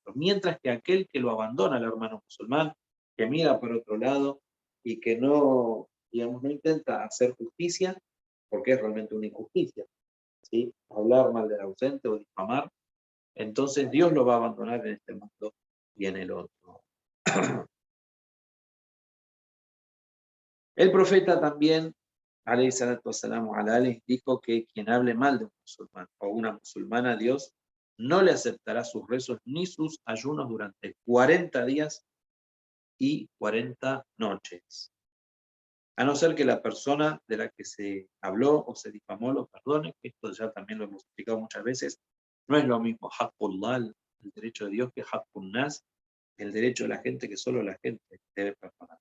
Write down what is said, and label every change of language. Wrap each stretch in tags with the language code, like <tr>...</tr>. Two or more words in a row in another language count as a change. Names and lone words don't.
<es>Mientras que aquel que lo abandona al hermano musulmán, que mira por otro lado y que no, digamos, no intenta hacer justicia, porque es realmente una injusticia, ¿sí? Hablar mal del ausente o difamar, entonces Dios lo va a abandonar en este mundo y en el otro. El profeta también,</es> <ar>عليه الصلاة والسلام على آله,</ar> <es>dijo que quien hable mal de un musulmán o una musulmana, Dios no le aceptará sus rezos ni sus ayunos durante 40 días y 40 noches. A no ser que la persona de la que se habló o se difamó lo perdone, que esto ya también lo hemos explicado muchas veces, no es lo mismo Haqqullah, el derecho de Dios, que</es> <ar>حق الناس,</ar> <es>el derecho de la gente, que solo la gente debe perdonar.</es>